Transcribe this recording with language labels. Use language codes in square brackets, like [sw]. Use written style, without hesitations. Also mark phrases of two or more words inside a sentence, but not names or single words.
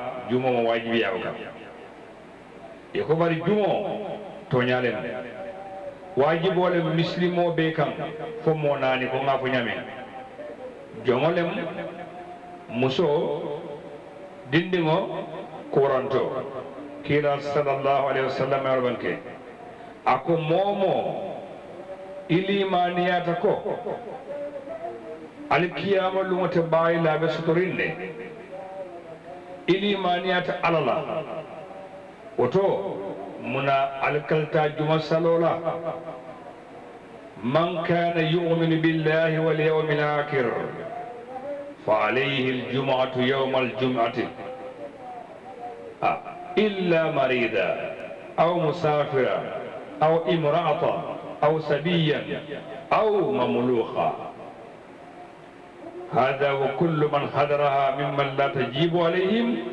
[man] jumo mo wajibiya ko kam e ko bari jumo to nyalem wajibole muslimo be kam fo mo nani ko ngafo nyame jomolem muso dindingo kuranto kila [ar] صلى الله عليه وسلم [man] arbanke ako momo ilimaniyata ko alkiyama lumata bayi labe suturinne ilimaniyata alala woto muna alkalta juma salola [ar] من كان يؤمن بالله واليوم الآخر فعليه الجمعة يوم الجمعة إلا مريضا أو مسافرا أو امرأة أو سبيا أو مملوخا هذا وكل من حضرها ممن لا تجيب عليهم